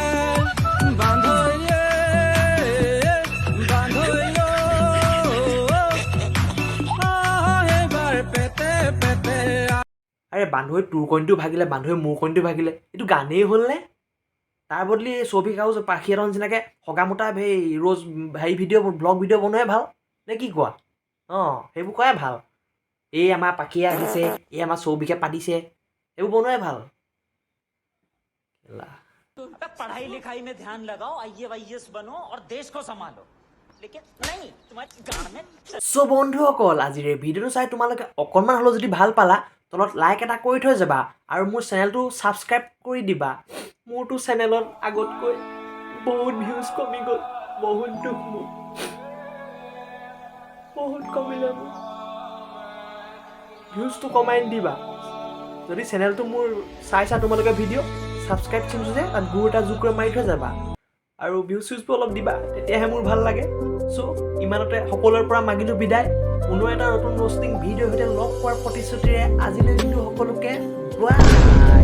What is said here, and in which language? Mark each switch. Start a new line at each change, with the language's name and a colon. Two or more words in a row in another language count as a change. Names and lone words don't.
Assamese: আৰে বান্ধৈ তোৰ কণীটো ভাগিলে বান্ধৈ মোৰ কণীটো ভাগিলে এইটো গানেই হ'লনে তাৰ বদলি ছবি কাগজ পাখি এটা নিচিনাকৈ সকামতা সেই ৰোজ হেৰি
English: blog video'
Assamese: বনোৱাই ভাল নে কি কোৱা সেইবোৰ কৰাই ভাল এই আমাৰ পাখিয়ে আহিছে এই আমাৰ চৌবিকে পাতিছে এইবোৰ বনোৱাই ভাল
Hindi: पढ़ाई लिखाई में ध्यान लगाओ IAS बनो और देश को संभालो लेकिन नहीं तुम्हारे गांव में
Assamese: বন্ধুসকল আজিৰ এই ভিডিঅ'টো চাই তোমালোকে অকণমান হ'লেও যদি ভাল পালা তলত লাইক এটা কৰি থৈ যাবা আৰু মোৰ চেনেলটো ছাবস্ক্ৰাইব কৰি দিবা মোৰতো চেনেলত আগতকৈ বহুত ভিউজ কমি গ'ল বহুত দুখ মোৰ বহুত কমিলে মোৰ ভিউজটো কমাই দিবা যদি চেনেলটো মোৰ চাইছা তোমালোকে ভিডিঅ' ছাবস্ক্ৰাইব চিনটো যে তাত গুৰ এটা যোগ কৰি মাৰি থৈ যাবা আৰু ভিউজ চিউজবোৰ অলপ দিবা তেতিয়াহে মোৰ ভাল লাগে চ' ইমানতে সকলোৰে পৰা মাগিলোঁ বিদায় পুনৰ এটা নতুন
English: roasting video
Assamese: সৈতে লগ পোৱাৰ প্ৰতিশ্ৰুতিৰে আজিলৈ দিনটো সকলোকে